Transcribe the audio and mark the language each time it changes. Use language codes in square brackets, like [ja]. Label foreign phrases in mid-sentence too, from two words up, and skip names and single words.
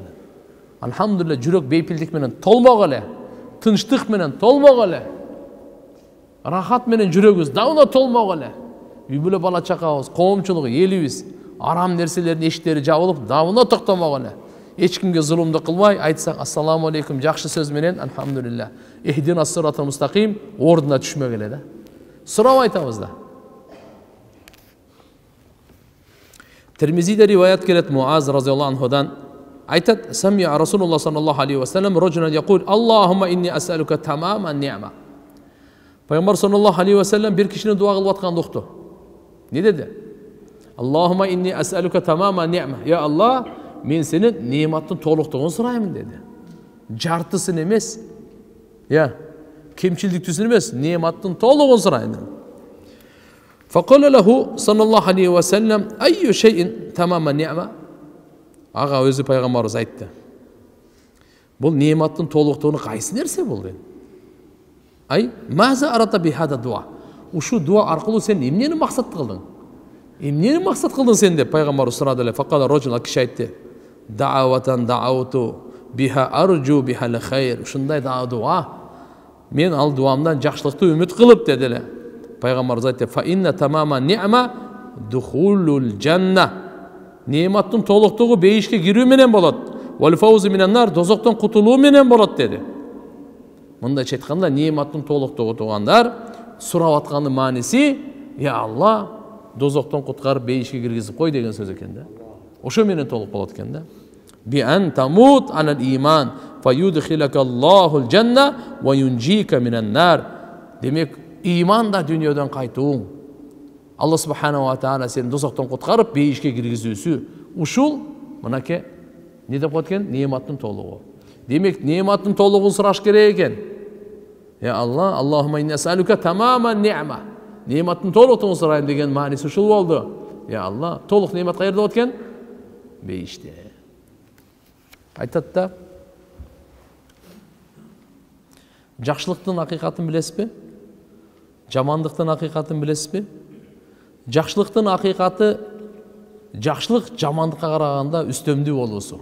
[ky] Алхамдулилля, жүрөк бейпилдик менен толмок эле, тынчтык менен толмок эле, рахат менен жүрөгүбүз давно толмок эле. Үй бүлө бала чакабыз, коомчулук, элибиз арам нерселердин эшиктери жабылып, давно токтомок эле. Эч кимге зулумду кылбай, айтсак [ar] السلام عليكم [ky] жакшы сөз менен, алхамдулилля, [ar] اهدنا الصراط المستقيم [ky] ордуна түшмөк эле да. Сурап айтабыз да. Термизиде риваят келет Муаз [ar] رضي الله عنه, [ky] айтат: [ar] "سمع رسول الله صلى الله عليه وسلم رجلا يقول: اللهم إني أسألك تمام النعمة." [ky] Пайгамбар [ar] صلى الله عليه وسلم [ky] бир кишини дуа кылып атканды укту. Не деди? [ar] اللهم إني أسألك تمام النعمة. [ky] Я Аллах, мен сенин нематтын толуктугун сураймын деди. Жартысын эмес, кемчилдиктүүсүн эмес, нематтын толугун сурайм. [ar] فقال له صلى الله عليه وسلم: "أي شيء تمام النعمة?" [ky] Ага өзү пайгамбарыбыз айтты. Бул нематтын толуктугуну кайсы нерсе бул dedi. [ar] أي، ماذا أردت بهذا الدعاء. [ky] Ушу дуа аркылуу сен эмнени максат кылдың? Эмнени максат кылдың сен деп пайгамбарыбыз сурады эле. [ar] فقال الرجل, [ky] киши айтты: [ar] دعوة دعوت بها أرجو بها الخير." [ky] Ушундай дуа. Мен ал дуамдан жакшылыкты үмүт кылып деди эле. Пайгамбарыбыз айтты: [ar] فإن تمام النعمة دخول الجنة." [ky] Нематтын толуктугу бейишке кирүү менен болот. [ar] والفوز من النار, [ky] дозоктон кутулуу менен болот деди. Мындайча айтканда, нематтын толуктугу туугандар сурап аткандын мааниси: "Я Алла, дозоктон куткарып бейишке киргизип кой" деген сөз экен да. Ошо менен толук болот экен да. [ar] بأن تموت على الإيمان فيدخلك الله الجنة وينجيك من النار. [ky] Демек, иман да дүйнөдөн кайтууң. Алла [ar] سبحانه وتعالى [ky] сени дозоктон куткарып бейишке киргизүүсү. Ушул мынакей не деп коет экен? Нематтын толугу. Демек, нематтын толугун сураш керек экен. Я Алла, [ar] اللهم إنا أسألك تمام النعمة. [ky] Нематтын толуктугун сурайм деген мааниси ушул болду. Я Алла, толук немат каерде болот экен? Бейиште. Айтат да, жакшылыктын акыйкатын билесизби? Жамандыктын акыйкатын билесизби? Жакшылыктын акыйкаты жакшылык жамандыкка караганда үстөмдүү болуусу.